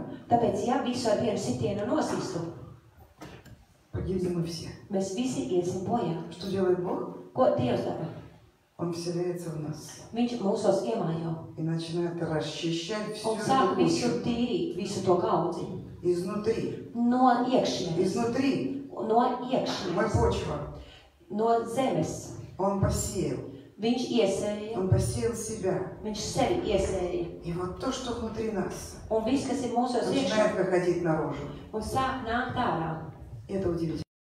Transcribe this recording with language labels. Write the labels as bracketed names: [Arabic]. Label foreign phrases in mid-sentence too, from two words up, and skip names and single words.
[Latvian] tāpēc, ja visu ar vienu sitienu nosistu, [Russian] погибнем мы все. [Latvian] mēs visi iesim bojā. [Russian] Что делает Бог? [Latvian] Ko Dievs dara? [Russian] Он вселяется в нас [Latvian] Viņš mūsos iemājo [Russian] и начинает расчищать всю [Latvian] un sāk [Russian] эту [Latvian] visu [Russian] кучу [Latvian] tīrīt, visu to kaudzi. [Russian] изнутри. [Latvian] No iekšienes, [Russian] Изнутри [Latvian] no [Russian] мы [Latvian] iekšienes, [Russian] почва. [Latvian] no zemes. [Russian] Он посеял. [Latvian] Viņš iesēja, [Russian] Он посеял себя. [Latvian] viņš sevi iesēja. [Russian] И вот то, что внутри нас, [Latvian] Un viss, kas ir mūsos iekšā, [Russian] начинает выходить наружу. [Latvian] un sāk nākt ārā. [Russian] Это удивительно.